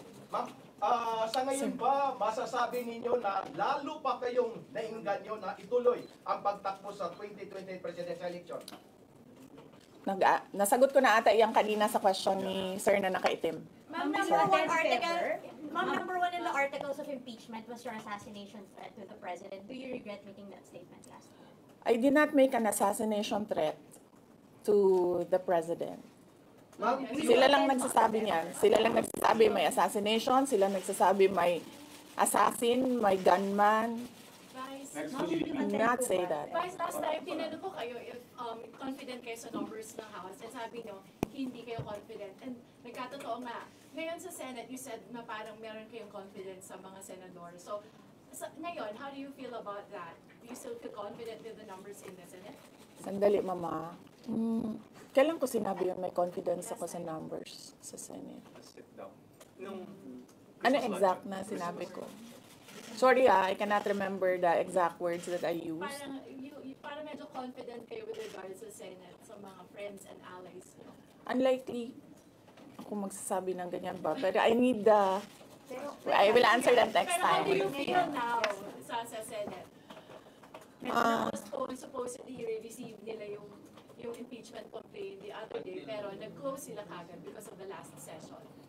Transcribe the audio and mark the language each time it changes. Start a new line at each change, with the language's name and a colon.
Filipino: ma'am, sa ngayon ba, masasabi ninyo na lalo pa kayong nainganyo na ituloy ang pagtakbo sa 2028 presidential election? Nasagot ko na ata yung kanina sa question ni Sir na nakaitim.
English: Ma'am, number one in the articles of impeachment was your assassination threat to the president. Do you regret making that statement last week? I did not make an assassination threat to the president. Ma'am,
Filipino: Sila lang nagsasabi niyan. Sila lang nagsasabi may assassination, sila nagsasabi may assassin, may gunman.
English: Do not say that.
Filipino: Vice, last time, tinanong ko kayo if confident kayo sa numbers ng House. And sabi nyo, hindi kayo confident. And nagkatotoo nga. Ngayon sa Senate, you said na parang meron kayong confidence sa mga senador. So, ngayon,
English: how do you feel about that? Do you still feel confident with the numbers in the Senate?
Filipino: Sandali, Mama. Kailan ko sinabi yun may confidence ako sa numbers sa Senate?
English: Sit down.
Filipino: Ano exact na sinabi ko?
English: Sorry I cannot remember the exact words that I used.
Filipino: Parang medyo confident kayo with regards sa Senate, sa mga friends and allies mo. Unlikely ako magsasabi ng ganyan ba?
English: Pero I need I will answer that next Pero how do you time.
Filipino: feel now sa Senate? Medyo supposedly receive nila yung impeachment complaint the other day, pero nag-close sila kagad
English: because of the last session.